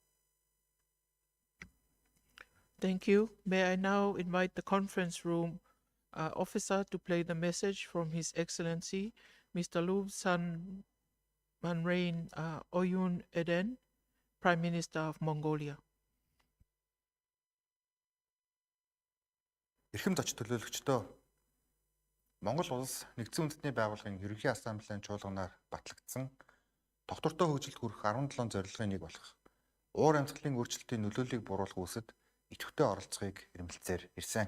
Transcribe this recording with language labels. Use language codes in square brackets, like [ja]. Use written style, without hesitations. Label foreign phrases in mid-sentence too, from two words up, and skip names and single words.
[en] Thank you. May I now invite the conference room officer to play the message from His Excellency, Mr. Lub San Manrain Oyun Eden, Prime Minister of Mongolia. [mn] Эрхэм зоч төлөөлөгчдөө Монгол улс нэгдсэн үндэстний байгууллагын ерөнхий ассамблеийн чуулганаар батлагдсан доктортой хөгжилд хүрэх 17 зорилгын нэг болох уур амьсгалын өөрчлөлтийн нөлөөллийг бууруулах үүсэд идэвхтэй оролцохыг эрмэлзээр ирсэн.